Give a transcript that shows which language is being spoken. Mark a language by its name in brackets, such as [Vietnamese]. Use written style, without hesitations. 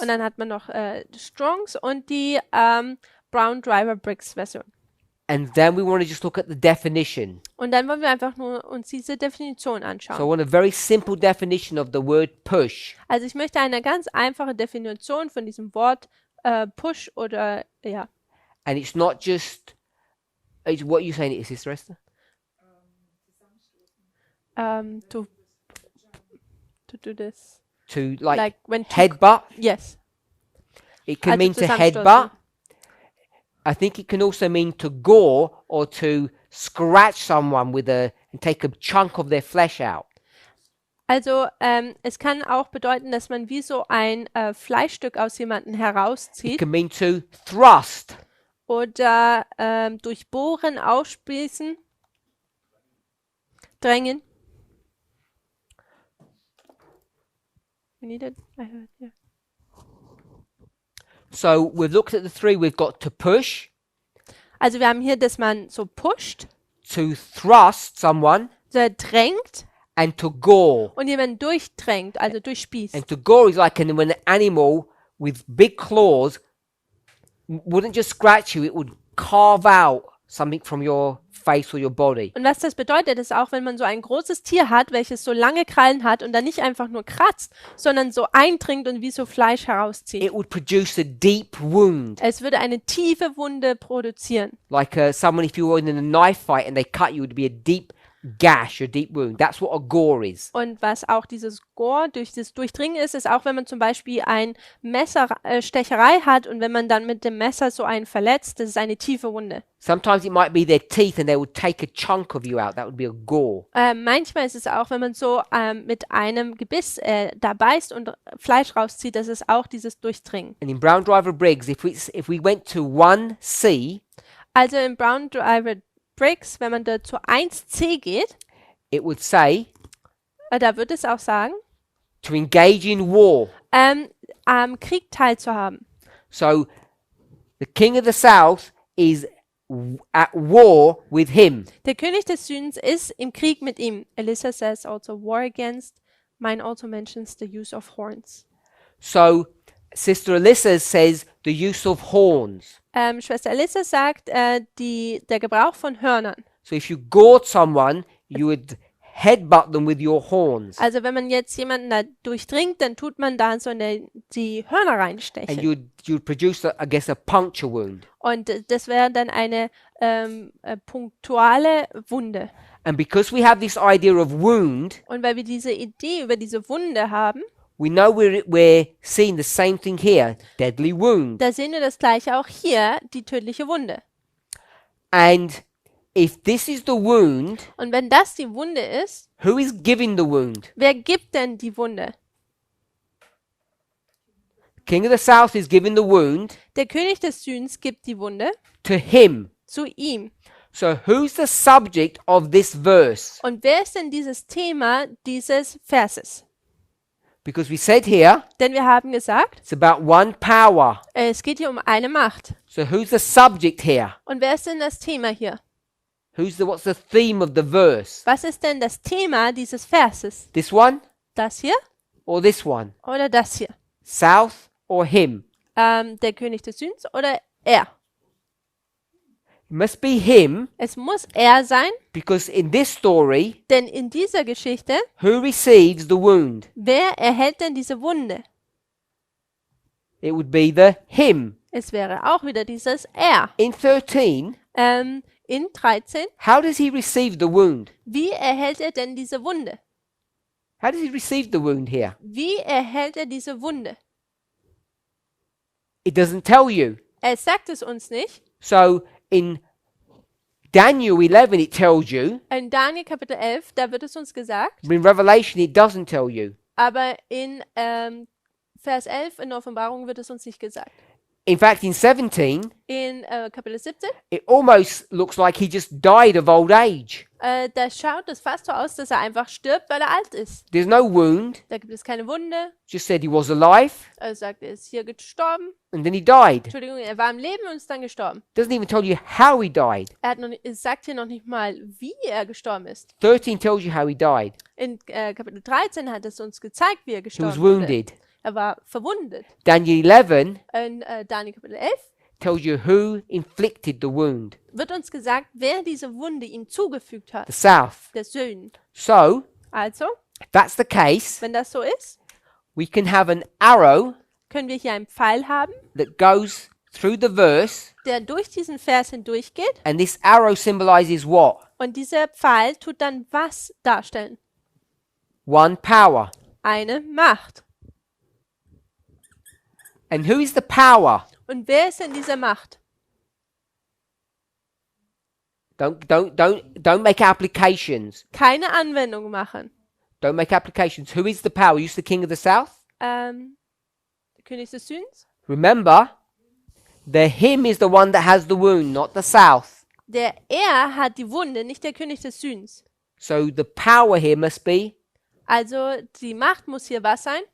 [German] Und dann hat man noch Strongs und die Brown Driver Briggs Version. [English] And then we want to just look at the definition. [German] Und dann wollen wir einfach nur uns diese Definition [English] So I [German] anschauen. [English] want a very simple definition of the word push. [German] Also ich möchte eine ganz einfache Definition von diesem Wort Push oder ja. [English] And it's not just, it's what you saying it is, Sister Esther? To do this. To like when two, headbutt. yes. It can [German] Also [English] mean to [German] zusammenstoßen. [English] headbutt. I think it can also mean to gore or to scratch someone with and take a chunk of their flesh out. [German] Also es kann auch bedeuten, dass man wie so ein Fleischstück aus jemandem [English] It [German] herauszieht [English] can mean to thrust. [German] oder durchbohren, aufspießen, drängen. [English] We need it. I have it here. So we've looked at the 3. We've got to push, [German] Also wir haben hier, dass man so pusht, [English] to thrust someone, [German] so drängt [English] and to gore. [German] und jemanden durchdrängt, also durchspießt. [English] And to gore is like when an animal with big claws wouldn't just scratch you, it would carve out something from your face or your body. [German] Und was das bedeutet, ist auch, wenn man so ein großes Tier hat, welches so lange Krallen hat und dann nicht einfach nur kratzt, sondern so eindringt und wie so Fleisch herauszieht. [English] It would produce a deep wound. [German] Es würde eine tiefe Wunde produzieren. [English] Like someone, if you were in a knife fight and they cut you, it would be a deep gash, a deep wound. That's what a gore is. [German] Und was auch dieses Gore durch das Durchdringen ist, ist auch, wenn man zum Beispiel ein Messerstecherei hat und wenn man dann mit dem Messer so einen verletzt, das ist eine tiefe Wunde. [English] Sometimes it might be their teeth and they would take a chunk of you out. That would be a gore. [German] Manchmal ist es auch, wenn man so mit einem Gebiss da beißt und Fleisch rauszieht, das ist auch dieses Durchdringen. [English] And in Brown Driver Briggs, if we went to 1C, [German] Also im Brown Driver Briggs, wenn man da zu 1c geht, [English] it would say [German] da wird es auch sagen, [English] to engage in war. [German] am Krieg teilzuhaben. [English] So the king of the south is at war with him. [German] Der König des Südens ist im Krieg mit ihm. [English] Alyssa says also war against. Mine also mentions the use of horns. So Sister Alyssa says the use of horns. [German] Schwester Alyssa sagt, der Gebrauch von Hörnern. [English] So if you gored someone, you would headbutt them with your horns. [German] Also wenn man jetzt jemanden da durchdringt, dann tut man da so die Hörner [English] And [German] reinstechen. [English] you'd produce, I guess, a puncture wound. [German] Und das wäre dann eine punktuale Wunde. [English] And because we have this idea of wound, [German] Und weil wir diese Idee über diese Wunde haben, [English] we know we're seeing the same thing here, deadly wound. [German] da sehen wir das gleiche auch hier, die tödliche Wunde. [English] And if this is the wound, [German] Und wenn das die Wunde ist, [English] who is giving the wound? [German] wer gibt denn die Wunde? [English] King of the south is giving the wound [German] Der König des Südens gibt die Wunde [English] to him. [German] zu ihm. [English] So who's the subject of this verse? [German] Und wer ist denn dieses Thema dieses Verses? [English] Because we said here [German] Denn wir haben gesagt, [English] it's about one power. [German] es geht hier um eine Macht. [English] So who's the subject here? [German] Und wer ist denn das Thema hier? [English] What's the theme of the verse? [German] Was ist denn das Thema dieses Verses? [English] This one [German] Das hier [English] or this one? [German] oder das hier? [English] South or him? [German] Der König des Südens oder er? [English] It must be him [German] Es muss er sein, [English] because in this story, [German] denn in dieser Geschichte, [English] who receives the wound? [German] wer erhält denn diese Wunde? [English] It would be the him. [German] Es wäre auch wieder dieses er. [English] In 13, [German] In 13, [English] how does he receive the wound? [German] wie erhält er denn diese Wunde? [English] How does he receive the wound here? [German] Wie erhält er diese Wunde? [English] It doesn't tell you. [German] Er sagt es uns nicht. [English] So in Daniel 11, it tells you, [German] In Daniel Kapitel 11, da wird es uns gesagt, [English] but in Revelation, it doesn't tell you. [German] aber in Vers 11 in der Offenbarung wird es uns nicht gesagt. [English] In fact, in 17, [German] In Kapitel 17, [English] it almost looks like he just died of old age. [German] da schaut es fast so aus, dass er einfach stirbt, weil er alt ist. [English] There's no wound, [German] Da gibt es keine Wunde. [English] just said he was alive, [German] Er sagt, er ist hier gestorben. [English] and then he died. [German] Entschuldigung, er war im Leben und ist dann gestorben. [English] Doesn't even tell you how he died. [German] Es sagt hier noch nicht mal, wie er gestorben ist. [English] 13 tells you how he died. [German] In Kapitel 13 hat es uns gezeigt, wie er [English] He was [German] gestorben wurde. [English] wounded. [German] Er war verwundet. [English] Daniel 11 [German] In Daniel Kapitel 11 [English] tells you who inflicted the wound. [German] wird uns gesagt, wer diese Wunde ihm zugefügt [English] The [German] hat. [English] south. [German] Der Süden. [English] So, [German] Also, [English] if that's the case, [German] wenn das so ist, [English] we can have an arrow [German] können wir hier einen Pfeil haben, [English] that goes through the verse, [German] der durch diesen Vers hindurchgeht. [English] and this arrow symbolizes what? [German] Und dieser Pfeil tut dann was darstellen? [English] One power. [German] Eine Macht. [English] And who is the power? [German] Und wer ist denn diese Macht? [English] Don't make applications. [German] Keine Anwendung machen. [English] Don't make applications. Who is the power? Who's the king of the south? [German] Der König des Südens? [English] Remember, the him is the one that has the wound, not the south. [German] Der er hat die Wunde, nicht der König des Südens. [English] So the power here must be, [German] Also die Macht muss hier was sein?